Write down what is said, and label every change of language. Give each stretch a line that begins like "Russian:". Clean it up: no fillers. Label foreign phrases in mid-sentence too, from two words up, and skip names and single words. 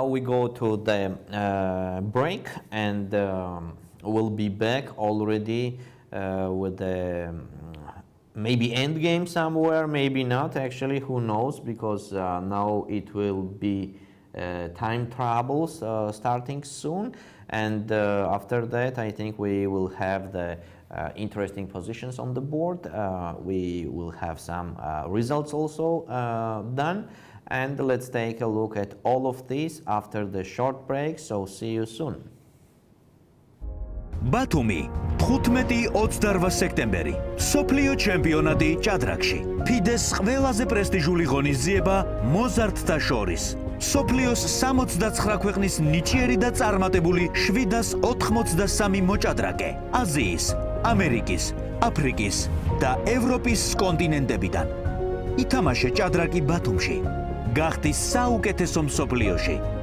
English: we go to the break, and we'll be back already with the maybe end game somewhere, maybe not, actually, who knows, because now it will be time troubles starting soon, and after that I think we will have the interesting positions on the board. We will have some results also done, and let's take a look at all of this after the short break, so see you soon.
Georgian: ბათუმი 15-28 სექტემბერი სოფლიო ჩემპიონატი ჭადრაკში ფიდეს ყველაზე პრესტიჟული ღონისძიება მოზარდთა შორის სოფლიოს 69 ქვეყნის ნიჭიერი და წარმატებული 783 მოჭადრაკე აზიის, ამერიკის, აფრიკის და ევროპის კონტინენტებიდან ითამაშე ჭადრაკი ბათუმში გახდი საუკეთესო მსოფლიოში